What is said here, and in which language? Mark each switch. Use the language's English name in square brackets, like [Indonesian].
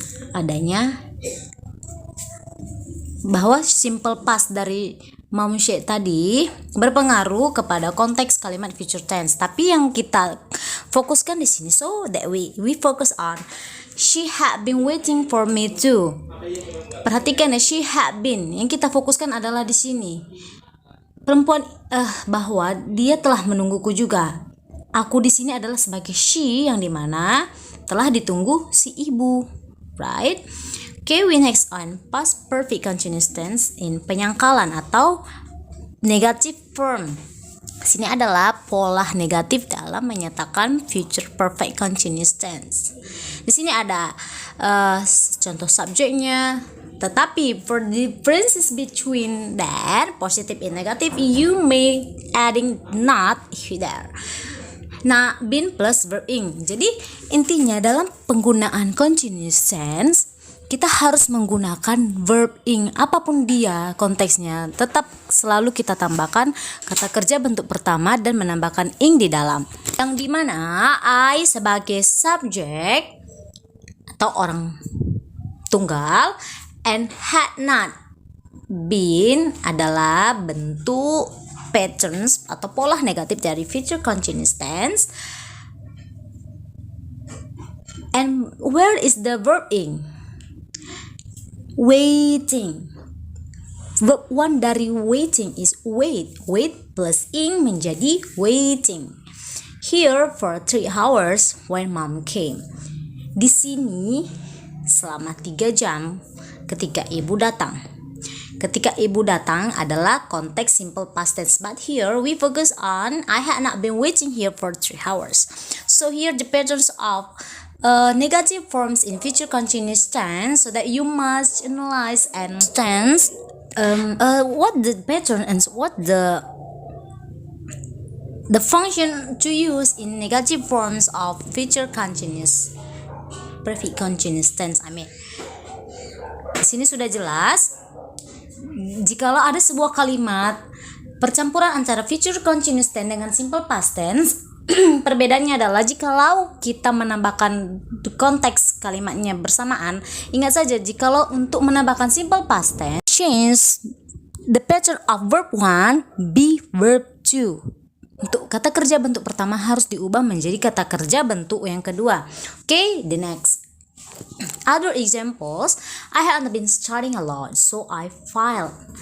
[Indonesian] Adanya bahwa simple past dari Mom said tadi berpengaruh kepada konteks kalimat future tense. Tapi yang kita fokuskan di sini, [English] so that we focus on she had been waiting for me too. [Indonesian] Perhatikan ya, [English] she had been. [Indonesian] Yang kita fokuskan adalah di sini. Perempuan bahwa dia telah menungguku juga. Aku di sini adalah sebagai she yang dimana telah ditunggu si ibu, right? [English] Okay, we next on past perfect continuous tense in [Indonesian] penyangkalan atau [English] negative form. [Indonesian] Sini adalah pola negatif dalam menyatakan future perfect continuous tense. Di sini ada contoh subjeknya. [English] Tetapi for the differences between that positive and negative, you may adding not there. [Indonesian] Nah, been plus verb ing. Jadi intinya dalam penggunaan continuous tense kita harus menggunakan verb ing apapun dia konteksnya. Tetap selalu kita tambahkan kata kerja bentuk pertama dan menambahkan ing di dalam. Yang dimana I sebagai subjek atau orang tunggal [English] and had not been [Indonesian] adalah bentuk patterns atau pola negatif dari future continuous tense. [English] And where is the verb ing? Waiting. Verb 1 dari waiting is wait. Wait plus ing menjadi waiting. Here for 3 hours when Mom came. [Indonesian] Di sini selama 3 jam ketika ibu datang. Ketika ibu datang adalah konteks simple past tense, [English] but here we focus on I had not been waiting here for 3 hours. So here the patterns of negative forms in future continuous tense, so that you must analyze and tense what the pattern and what the function to use in negative forms of future continuous perfect continuous tense. [Indonesian] Di sini sudah jelas. Jikalau ada sebuah kalimat percampuran antara future continuous tense dengan simple past tense, perbedaannya adalah jikalau kita menambahkan konteks kalimatnya bersamaan. Ingat saja, jikalau untuk menambahkan [English] simple past tense, change the pattern of verb 1 be verb 2. [Indonesian] Untuk kata kerja bentuk pertama harus diubah menjadi kata kerja bentuk yang kedua. [English] Okay, the next. Other examples, I haven't been studying a lot, so I failed.